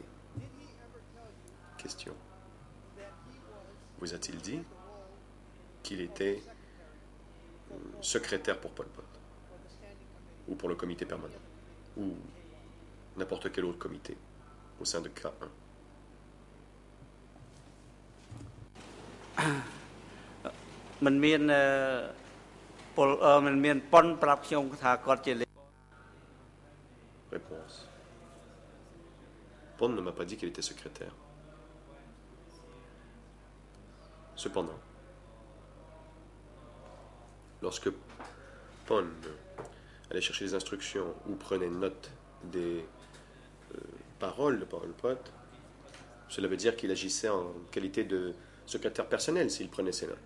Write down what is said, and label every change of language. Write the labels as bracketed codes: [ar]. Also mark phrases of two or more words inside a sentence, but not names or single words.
[fr] Question. Vous a-t-il dit qu'il était secrétaire pour Pol Pot? Ou pour le comité permanent? Ou n'importe quel autre comité au sein de K1? [km] มันមានប៉ុនប្រាប់ខ្ញុំថាគាត់ជា [fr] Réponse. Pond ne m'a pas dit qu'il était secrétaire. Cependant, lorsque Pond allait chercher les instructions ou prenait note des paroles de Pol Pot, cela veut dire qu'il agissait en qualité de secrétaire personnel s'il prenait ses notes.